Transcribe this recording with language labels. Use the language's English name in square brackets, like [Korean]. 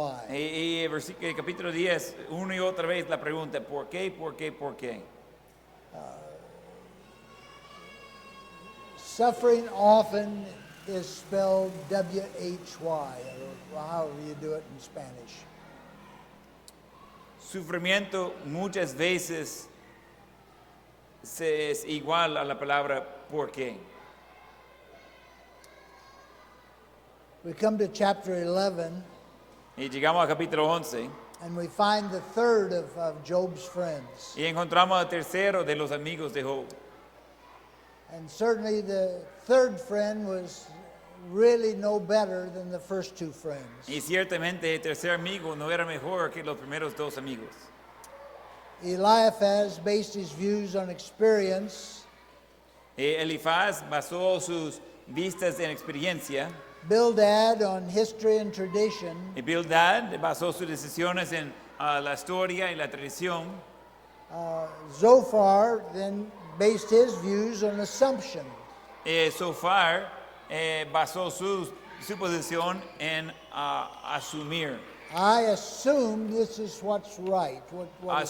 [Spanish] Y el capítulo 10, una y otra vez la pregunta, ¿por qué, por qué, por qué? [English] Suffering often is spelled W-H-Y, or however you do it in Spanish. [Spanish] Sufrimiento muchas veces es igual a la palabra por qué. [English] We come to chapter 11, [Spanish] Y llegamos al capítulo 11 [English] and we find the third of Job's friends. [Spanish] y encontramos al tercero de los amigos de Job. [English] And certainly the third friend was really no better than the first two friends. [Spanish] Y ciertamente el tercer amigo no era mejor que los primeros dos amigos. [English] Eliphaz based his views on experience. [Spanish] Elifaz basó sus vistas en experiencia. [English] Bildad on history and tradition. [Spanish] Y Bildad basó sus decisiones en la historia y la tradición. [English] Zophar then based his views on assumption. [Spanish] Sofar basó su posición en asumir. [English] I assume this is what's right. What is